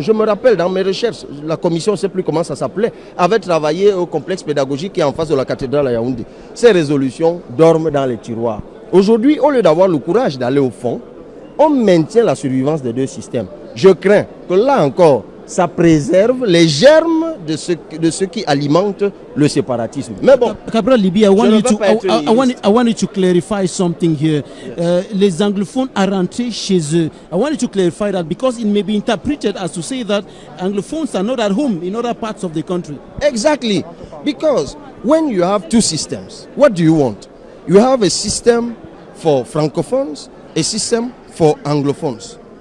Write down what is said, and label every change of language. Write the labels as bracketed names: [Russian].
[French] Je me rappelle dans mes recherches, la commission, je ne sais plus comment ça s'appelait, avait travaillé au complexe pédagogique qui est en face de la cathédrale à Yaoundé. Ces résolutions dorment dans les tiroirs. Aujourd'hui, au lieu d'avoir le courage d'aller au fond, on maintient la survivance des 2 systèmes. Je crains que là encore, ça préserve les germes de ce qui alimente le séparatisme. Mais bon, [English] Cabral Libi, I want you to clarify something here. [French] Les anglophones are rentrés chez eux. [English] I want you to clarify that because it may be interpreted as to say that anglophones are not at home in other parts of the country. Exactly. Because when you have 2 systems, what do you want? You have a system for francophones, a system for anglophones.